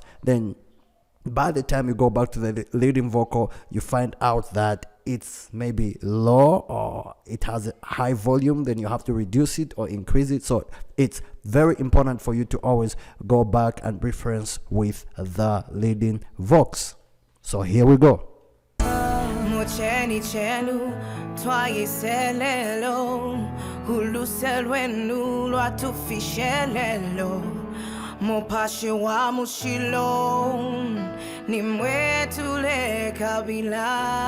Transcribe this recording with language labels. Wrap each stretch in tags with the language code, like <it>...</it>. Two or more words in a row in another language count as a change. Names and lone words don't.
<en>Then by the time you go back to the leading vocal, you find out that it's maybe low or it has a high volume. Then you have to reduce it or increase it. So it's very important for you to always go back and reference with the leading vox. So here we go.</en> <bem>Cheni chenu twayiselelo huluselwenu lwatufishelelo mupashi wa mushilo ni mwetule kabila</bem>